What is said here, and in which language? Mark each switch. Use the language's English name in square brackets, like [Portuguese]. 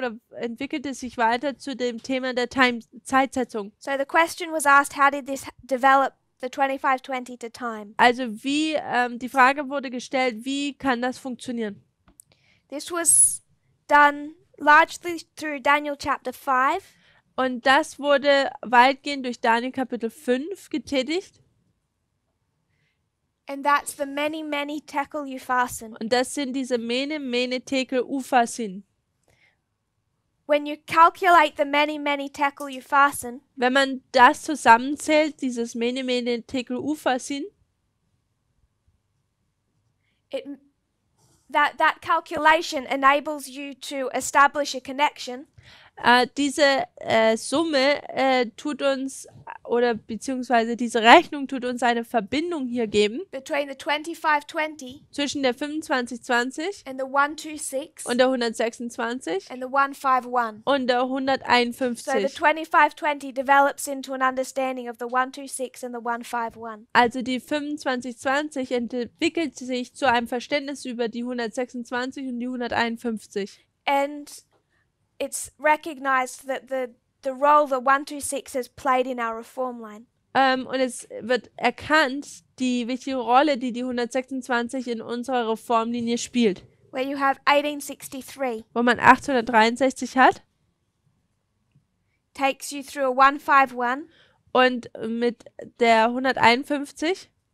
[German] entwickelte sich weiter zu dem Thema der Zeitsetzung. [English] So the question was asked, how did this develop the 2520 to time? [German] Also die Frage wurde gestellt, wie kann das funktionieren? [English] This was done largely through Daniel chapter 5, [German] Und das wurde weitgehend durch Daniel Kapitel 5 getätigt. [English] and that's the many, many tekel upharsin. [German] Und das sind diese Mene, Tekel, Upharsin. [English] When you calculate the many, many tekel upharsin, [German] Wenn man das zusammenzählt, dieses Mene, Tekel, Upharsin, [English] that calculation enables you to establish a connection [German] diese Summe tut uns, oder beziehungsweise diese Rechnung tut uns eine Verbindung hier geben [English] between the 2520 [German] zwischen der 2520 [English] and the 126 [German] und der 126 [English] and the 151. [German] und der [English] So the [German] 151. [English] 2520 develops into an understanding of the 126 and the 151. [German] Also die 2520 entwickelt sich zu einem Verständnis über die 126 und die 151. [English] And it's recognized that the role the 126 has played in our reform line. [German] Und es wird erkannt, die wichtige Rolle, die die 126 in unserer Reformlinie spielt. [English] Where you have 1863 [German] Wo man 1863 hat [English] takes you through a 151 [German] und mit der 151